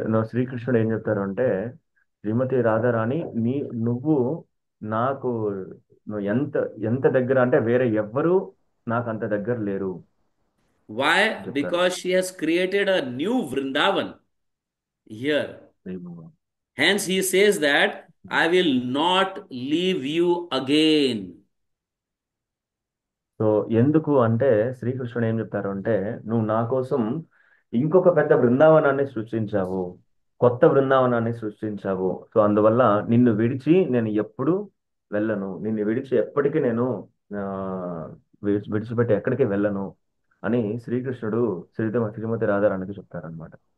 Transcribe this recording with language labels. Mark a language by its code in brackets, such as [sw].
[te] శ్రీకృష్ణుడు ఏం చెప్తారు అంటే శ్రీమతి రాధారాణి నువ్వు నాకు నువ్వు ఎంత ఎంత దగ్గర అంటే వేరే ఎవ్వరూ నాకు అంత దగ్గర లేరు [en] Why? [te] అని చెప్తారు. [en] Because she has created a new Vrindavan here. Hence he says that I will not leave you again. [te] So ఎందుకు అంటే శ్రీకృష్ణుడు ఏం చెప్తారు అంటే నువ్వు నా కోసం ఇంకొక పెద్ద బృందావనాన్ని సృష్టించావు, కొత్త బృందావనాన్ని సృష్టించావు. సో అందువల్ల నిన్ను విడిచి నేను ఎప్పుడు వెళ్ళను, నిన్ను విడిచి ఎప్పటికీ నేను ఆ, విడిచిపెట్టి ఎక్కడికి వెళ్ళను అని శ్రీకృష్ణుడు శ్రీమతి రాధారాణికి చెప్తారనమాట.